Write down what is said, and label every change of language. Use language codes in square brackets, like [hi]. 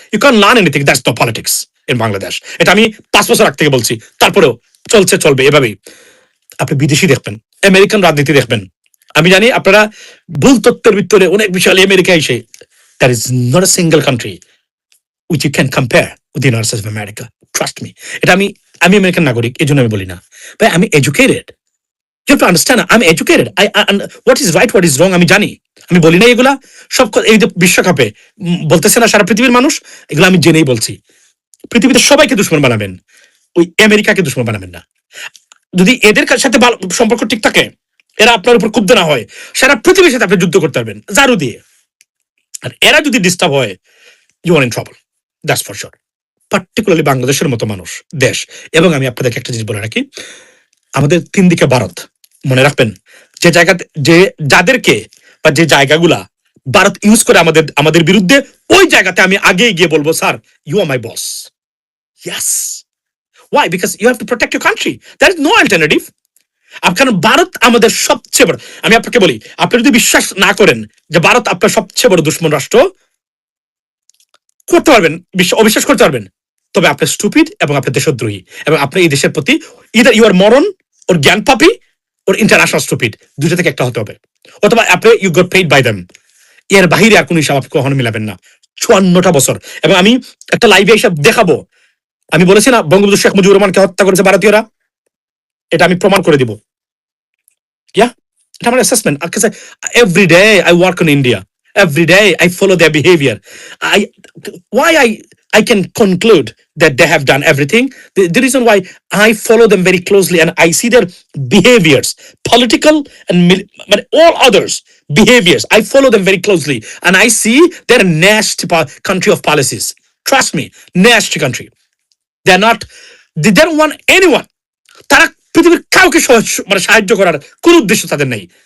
[en] You can learn anything, that's no politics in Bangladesh. [bn] এটা আমি 5 বছর আগ থেকে বলছি, তারপরেও চলবে এভাবেই। আপনি বিদেশি দেখবেন, আমেরিকান রাজনীতি দেখবেন। আমি জানি আপনারা ভুল তত্ত্বের ভিতরে অনেক বিষয়, আমেরিকা এসে, [en] That is not a single country which you can compare with the United States of America. Trust me. [bn] এটা আমি আমেরিকান নাগরিক, এই জন্য আমি বলি না। ভাই আমি [en] Educated, you have to understand, I'm educated. What is right, what is wrong [bn] আমি জানি। আমি বলি না এগুলা সব, এই যে বিশ্বকাপে বলতেছে না সারা পৃথিবীর মানুষ, এগুলো আমি জেনেই বলছি। পৃথিবীতে সবাইকে দুশ্মন বানাবেন, ওই আমেরিকাকে দুশ্মন বানাবেন না। যদি এদের সাথে সম্পর্ক ঠিক থাকে, এরা আপনার উপর ক্ষুব্ধ না হয়, সারা পৃথিবীর সাথে আপনি যুদ্ধ করতে পারবেন জারু দিয়ে। আর এরা যদি ডিস্টার্ব হয়, [en] you are in trouble, that's for sure. [bn] Particularly বাংলাদেশের মতো মানুষ দেশ। এবং আমি আপনাদেরকে একটা জিনিস বলে রাখি, আমাদের 3 দিকে ভারত, মনে রাখবেন। যে জায়গাতে, যাদেরকে বা যে জায়গাগুলা ভারত ইউজ করে আমাদের বিরুদ্ধে, ওই জায়গাতে আমি আগেই গিয়ে বলবো, [en] Sir you are my boss. Yes, why? Because you have to protect your country, there is no alternative. [bn] কারণ ভারত আমাদের সবচেয়ে বড়, আমি আপনাকে বলি, আপনি যদি বিশ্বাস না করেন যে ভারত আপনার সবচেয়ে বড় দুশ্মন রাষ্ট্র, করতে পারবেন, অবিশ্বাস করতে পারবেন, তবে আপনি স্টুপিড এবং আপনি দেশদ্রোহী, এবং আপনি এই দেশের প্রতি [en] either you are moron [bn] ওর জ্ঞান পাপি ওর ইন্টারন্যাশনাল স্টুপিড, দুটো থেকে একটা হতে হবে। অথবা আপনি [en] You got paid by them. [bn] এর বাহিরে আর কোনো হিসাব আপনি কখনো মিলাবেন না। 54টা বছর। এবং আমি একটা লাইভে হিসাব দেখাবো, আমি বলেছি না বঙ্গবন্ধু শেখ মুজিবুর রহমানকে হত্যা করেছে ভারতীয়রা, এটা আমি প্রমাণ করে দিব। ইয়া, এটা আমার assessment. [en] Every day I work on India, every day I follow their behavior. I why I can conclude that they have done everything. The reason why I follow them very closely and I see their behaviors, political and all others behaviors. I follow them very closely and I see they're a nasty country of policies. Trust me, nasty country. They're not. They don't want anyone. [bn] তারা পৃথিবীর কাউকে সাহায্য করার কোন উদ্দেশ্য তাদের নেই।